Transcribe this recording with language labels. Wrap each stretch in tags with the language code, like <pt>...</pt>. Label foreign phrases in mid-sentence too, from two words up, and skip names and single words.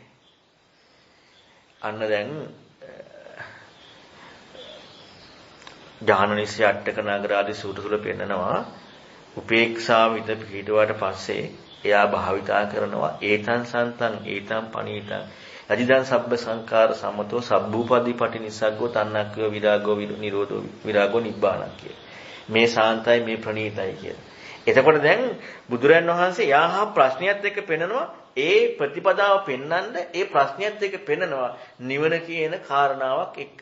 <si>අන්න දැන් ඥානනිසය අට්ඨක නගරාදී සූත්‍ර තුල පෙන්නනවා උපේක්ෂාව විත පිහිටුවාට පස්සේ එයා භාවිතා කරනවා</si> <pi>ඒතං සන්තං ඒතං පනීතං අදිදං සබ්බ සංකාර සමතෝ සබ්බූපදී පටිනිස්සග්ගෝ තණ්හක්ඛය විරාගෝ නිරෝධෝ විරාගෝ නිබ්බාණං කිය.</pi> <si>මේ සාන්තයි මේ ප්‍රණීතයි කියලා. එතකොට දැන් බුදුරන් වහන්සේ යාහා ප්‍රශ්නියත් එක්ක පෙන්නනවා ඒ ප්‍රතිපදාව පෙන්වන්න ඒ ප්‍රශ්නියත් එක්ක පෙන්නනවා නිවන කියන කාරණාවක් එක්ක.</si>